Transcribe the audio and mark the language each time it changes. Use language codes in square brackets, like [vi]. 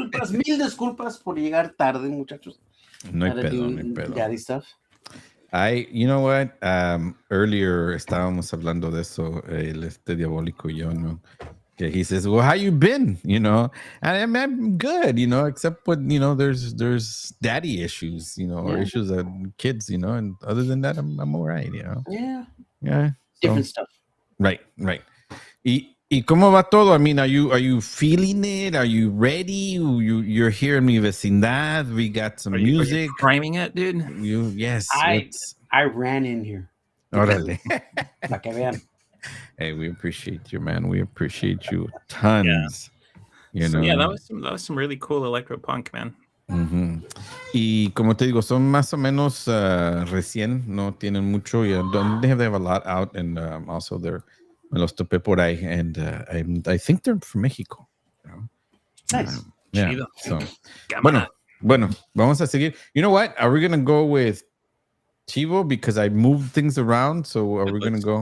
[es] Mil disculpas por llegar tarde, muchachos. No hay pedo. [en] Daddy stuff. You know what? Earlier [es] estábamos hablando de eso, este diabólico y yo, ¿no? [en] Okay, he says, well, how you been? And I'm good, except when, there's daddy issues, or issues of kids, and other than that, I'm all right, Yeah. Different stuff. Right. [es] ¿Y cómo va todo? [en] I mean, are you feeling it? Are you ready? You're here in [es] mi vecindad. [en] We got some music. Are you priming it, dude? Yes. I ran in here. [es] Órale. Para que vean. [en] Hey, we appreciate you, man. We appreciate you tons. Yeah, that was some really cool electro punk, man. Mm-hmm. [es] Y como te digo, son más o menos recién, no tienen mucho. [en] They have a lot out, and also [es] me los topé por ahí, [en] and I think they're from Mexico. Nice. Yeah. [es] Chido. [en] So, [es] Cámara. bueno, vamos a seguir. [en] You know what? Are we gonna go with Chivo because I moved things around? So are we gonna go?